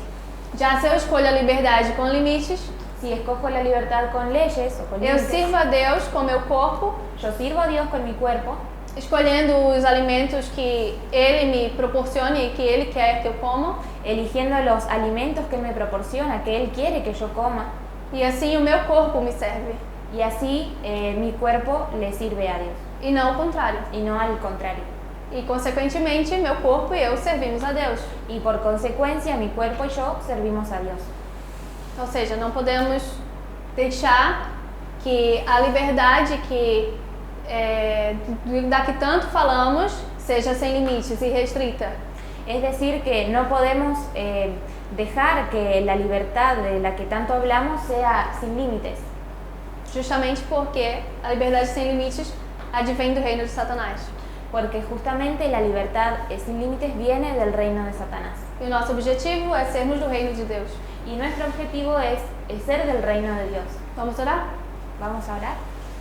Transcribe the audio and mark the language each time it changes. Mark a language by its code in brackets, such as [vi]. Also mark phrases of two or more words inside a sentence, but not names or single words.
[pt] Já se eu escolho a liberdade com limites, [es] Si escojo la libertad con leyes o con [pt] eu [es] límites, [pt] sirvo a Deus com meu corpo, [es] yo sirvo a Dios con mi cuerpo, [pt] escolhendo os alimentos que Ele me proporciona e que Ele quer que eu coma, [es] eligiendo los alimentos que Él me proporciona, que Él quiere que yo coma, [pt] e assim o meu corpo me serve, [es] y así mi cuerpo le sirve a Dios, [pt] e não o contrário. [es] y no al contrario. [pt] E, consequentemente, meu corpo e eu servimos a Deus. [es] Y por consecuencia, mi cuerpo y yo servimos a Dios. [pt] Ou seja, não podemos deixar que a liberdade da que tanto falamos seja sem limites e restrita. [es] Es decir, que no podemos dejar que la libertad de la que tanto hablamos sea sin límites, [pt] Justamente porque a liberdade sem limites advém do reino de Satanás. [es] porque justamente la libertad sin límites viene del reino de Satanás. [pt] E o nosso objetivo é sermos do reino de Deus. [es] Y nuestro objetivo es ser del reino de Dios. [pt] Vamos orar? [es] Vamos a orar.